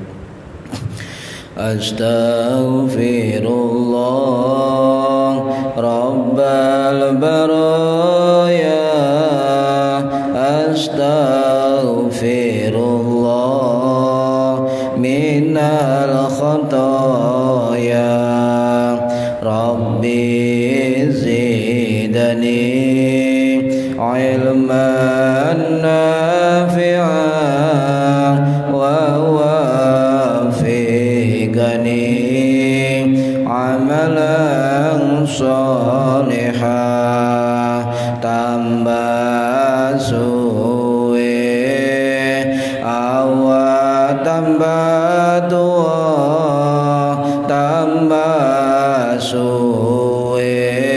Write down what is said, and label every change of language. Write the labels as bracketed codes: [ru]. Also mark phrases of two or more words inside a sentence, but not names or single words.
[ar] أستغفر الله رب البرايا، أستغفر الله من الخطايا، رب علما نافعا ووفقني عملا صالحة. [jv] Tambah suwe awat tambah tua, tambah suwe